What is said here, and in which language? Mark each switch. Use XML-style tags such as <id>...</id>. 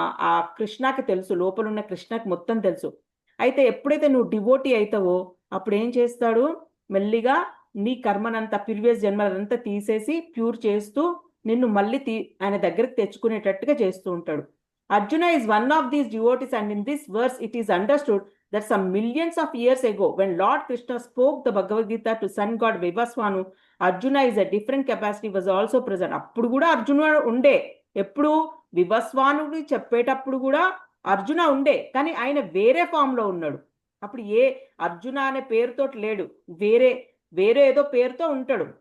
<te>ఆ కృష్ణకి తెలుసు, లోపల ఉన్న కృష్ణకి మొత్తం తెలుసు. అయితే ఎప్పుడైతే నువ్వు డివోటీ అవుతావో అప్పుడు ఏం చేస్తాడు, మెల్లిగా నీ కర్మనంతా ప్రీవియస్ జన్మలంతా తీసేసి ప్యూర్ చేస్తూ నిన్ను మళ్ళీ ఆయన దగ్గరికి తెచ్చుకునేటట్టుగా చేస్తూ ఉంటాడు.</te> <en>Arjuna is one of these devotees, and in this verse it is understood that some millions of years ago, when Lord Krishna spoke the Bhagavad Gita to sun god Vivaswanu, Arjuna is a different capacity was also present.</en> <te>అప్పుడు కూడా అర్జున ఉండే, ఎప్పుడు వివస్వానుడి చెప్పేటప్పుడు కూడా అర్జున ఉండే, కానీ ఆయన వేరే ఫామ్ లో ఉన్నాడు. అప్పుడు అర్జున అనే పేరుతో లేడు, వేరే ఏదో పేరుతో ఉంటాడు.</te>